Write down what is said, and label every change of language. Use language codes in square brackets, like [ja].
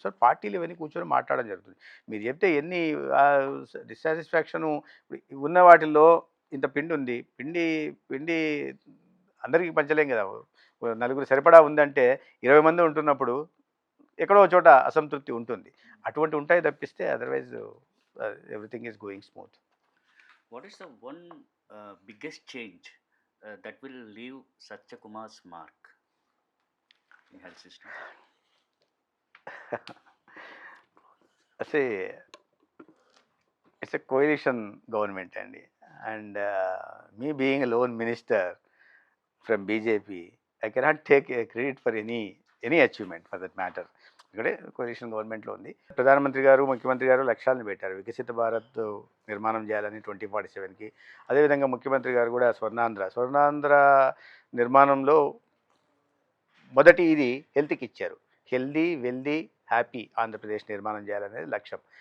[te] So పార్టీలు ఇవన్నీ కూర్చొని మాట్లాడడం జరుగుతుంది. మీరు చెప్తే ఎన్ని డిస్సాటిస్ఫాక్షను ఉన్న వాటిల్లో ఇంత పిండి ఉంది, పిండి అందరికీ పంచలేం కదా. నలుగురు సరిపడా ఉందంటే 20 మంది ఉంటున్నప్పుడు ఎక్కడో చోట అసంతృప్తి ఉంటుంది. అటువంటి ఉంటాయి తప్పిస్తే [en] Otherwise everything is going smooth. What is the one biggest change that will leave Satya Kumar's mark in health system? See, it's a coalition government, and me being a lone minister from BJP, I cannot take a credit for any achievement for that matter. [te] ఇక్కడే కోalition గవర్నమెంట్లో ఉంది. ప్రధానమంత్రి గారు ముఖ్యమంత్రి గారు లక్ష్యాలను పెట్టారు. వికసిత భారత్ నిర్మాణం చేయాలని 2047కి. అదేవిధంగా ముఖ్యమంత్రి గారు కూడా స్వర్ణాంధ్ర నిర్మాణంలో మొదటి ఇది హెల్త్కి ఇచ్చారు. హెల్దీ వెల్దీ హ్యాపీ ఆంధ్రప్రదేశ్ నిర్మాణం చేయాలనేది లక్ష్యం.